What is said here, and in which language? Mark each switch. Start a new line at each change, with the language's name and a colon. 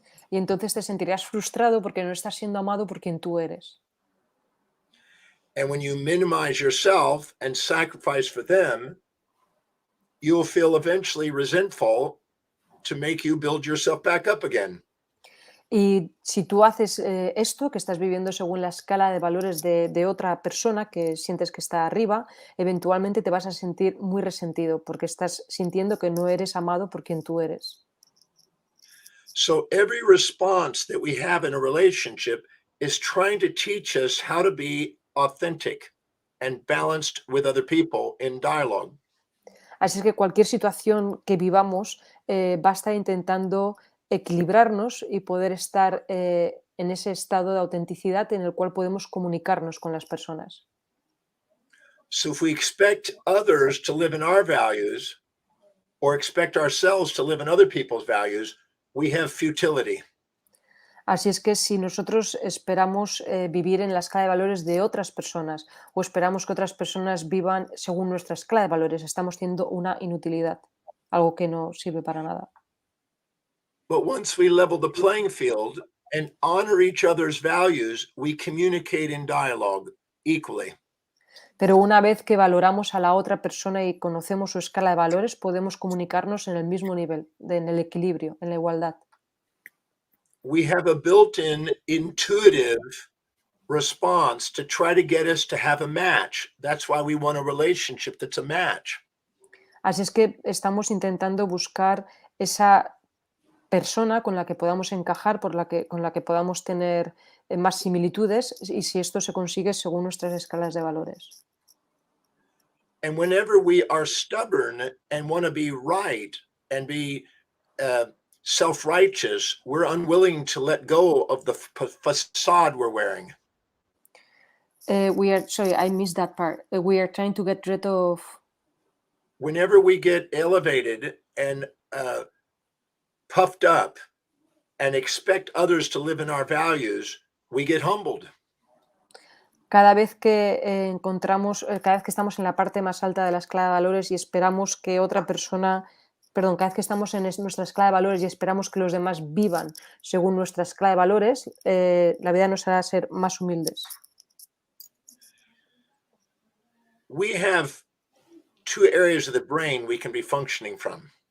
Spanish: Y entonces te sentirás frustrado porque no estás siendo amado por quien tú eres.
English: And when you minimize yourself and sacrifice for them, you'll feel eventually resentful to make you build yourself back up again.
Spanish: Y si tú haces esto, que estás viviendo según la escala de valores de otra persona que sientes que está arriba, eventualmente te vas a sentir muy resentido porque estás sintiendo que no eres amado por quien tú eres.
English: So every response that we have in a relationship is trying to teach us how to be authentic and balanced with other people in dialogue.
Spanish: Así es que cualquier situación que vivamos va a estar intentando equilibrarnos y poder estar en ese estado de autenticidad en el cual podemos comunicarnos con las personas.
English: So if we expect others to live in our values or expect ourselves to live in other people's values, we have futility.
Spanish: Así es que si nosotros esperamos vivir en la escala de valores de otras personas o esperamos que otras personas vivan según nuestra escala de valores, estamos teniendo una inutilidad, algo que no sirve para nada.
English: But once we level the playing field and honor each other's values, we communicate in dialogue equally.
Spanish: Pero una vez que valoramos a la otra persona y conocemos su escala de valores, podemos comunicarnos en el mismo nivel, en el equilibrio, en la igualdad.
English: We have a built-in intuitive response to try to get us to have a match. That's why we want a relationship that's a match.
Spanish: Así es que estamos intentando buscar esa persona con la que podamos encajar, con la que podamos tener más similitudes, y si esto se consigue según nuestras escalas de valores.
English: And whenever we are stubborn and want to be right and be self-righteous, we're unwilling to let go of the facade we're wearing. Sorry, I missed that part. We are trying to get rid of. Whenever we get elevated and puffed up and expect others to live in our values, we get humbled.
Spanish: Cada vez que cada vez que estamos en la parte más alta de la escala de valores y esperamos que otra persona, perdón, cada vez que estamos en nuestra escala de valores y esperamos que los demás vivan según nuestra escala de valores, la vida nos hará ser más humildes.
English: We have two areas of the brain we can be functioning from.